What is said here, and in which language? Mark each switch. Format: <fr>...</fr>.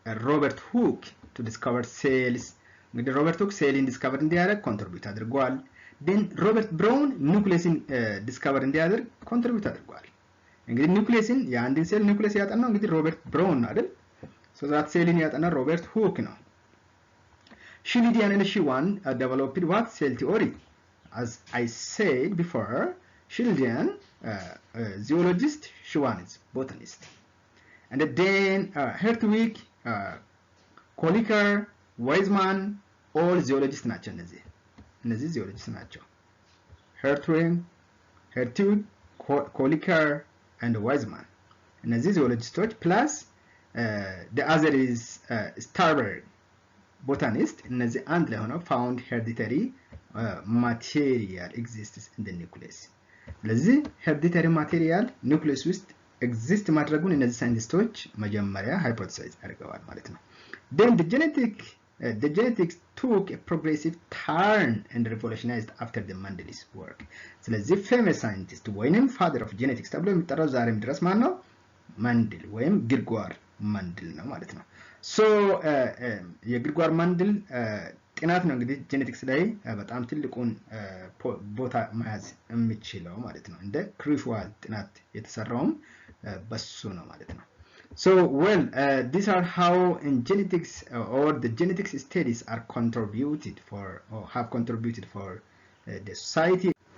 <am>ሮበርት ሁክ</am> <en>to discover cells</en> <am>እንግዲህ ሮበርት ሁክ ሴልን ዲስከቨር እንዲያደርግ ኮንትሪቢዩት አድርጓል። then ሮበርት ብራውን ኒውክሊየስን ዲስከቨር እንዲያደርግ ኮንትሪቢዩት አድርጓል። እንግዲህ ኒውክሊየስን የአንድን ሴል ኒውክሊየስ ያጠናው እንግዲህ ሮበርት ብራውን ነው አይደል? so that ሴልን ያጠናው ሮበርት ሁክ ነው። ሽሊዲያን and ሽዋን</am> <en>developed what? cell theory. as I said before, Schildian zoologist, Schwann is botanist. And then Hertwig, Kolliker, Weizmann, all zoologists</en> <am>ናቸው እነዚህ እነዚህ ዚዮሎጂስት ናቸው። ሄርቱግ ኮሊከር and ዋይዝማን እነዚህ ዚዮሎጂስቶች ፕላስ</am> <en>the other is starberg botanist</en> <am>እነዚህ አንድ ላይ ሆነው</am> <en>found hereditary material exists in the nucleus</en> <am>ስለዚህ hereditary material nucleus ውስጥ exist ማድረጉን እነዚህ ሳይንቲስቶች መጀመሪያ ሃይፖቴሳይዝ አድርገዋል ማለት ነው። then</am> <en>the genetics took a progressive turn and revolutionized after the Mendel's work ስለዚህ famous scientist ወይንም father of genetics</en> <am>ተብሎ የሚጠራው ዛሬም ድረስ ማን ነው? መንድል ወይም ግሪጎር መንድል ነው ማለት ነው። ሶ የግሪጎር መንድል ጥናት ነው እንግዲህ ጄኔቲክስ ላይ በጣም ትልቁን ቦታ መያዝ የሚችለው ማለት ነው። እንደ ክሩሻል ጥናት የተሰራውም በሱ ነው ማለት ነው።</am> <en>So these are how in genetics or the genetics studies are contributed for or have contributed for the society.</en>